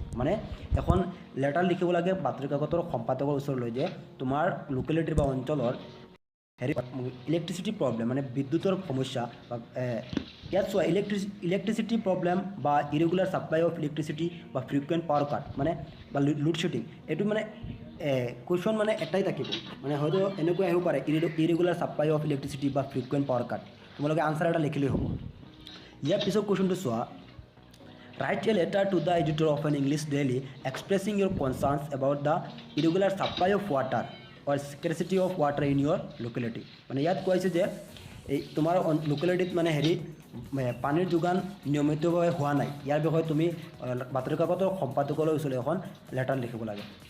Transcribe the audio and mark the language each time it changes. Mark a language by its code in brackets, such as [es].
[as] মানে এখন লেটাৰ লিখিব লাগে বাতৰি কাকতৰ সম্পাদকৰ ওচৰলৈ যে তোমাৰ লোকেলিটিৰ বা অঞ্চলৰ ইলেক্ট্ৰিচিটি প্ৰব্লেম, মানে বিদ্যুতৰ সমস্যা বা ইয়াত চোৱা ইলেক্ট্ৰিচিটি প্ৰব্লেম বা ইৰেগুলাৰ ছাপ্লাই অফ ইলেক্ট্ৰিচিটি বা ফ্ৰিকুৱেণ্ট পাৱাৰ কাট মানে বা লোড শ্বেডিং। এইটো মানে কুৱেশ্যন মানে এটাই থাকিব, মানে হয়তো এনেকৈ আহিব পাৰে ইৰেগুলাৰ ছাপ্লাই অফ ইলেক্ট্ৰিচিটি বা ফ্ৰিকুৱেণ্ট পাৱাৰ কাট। তোমালোকে আনসাৰ এটা লিখিলেই হ'ব। ইয়াৰ পিছৰ কুৱেশ্যনটো চোৱা। [en] Write a letter to the editor of an English daily expressing your concerns about the irregular supply of water or scarcity of water in your locality. [as] মানে ইয়াত কৈ আছে যে এই তোমাৰ লোকেলিটিত মানে পানীৰ যোগান নিয়মিতভাৱে হোৱা নাই, ইয়াৰ বিষয়ে তুমি বাতৰি কাকতৰ সম্পাদকলৈ ওচৰলৈ এখন লেটাৰ লিখিব লাগে।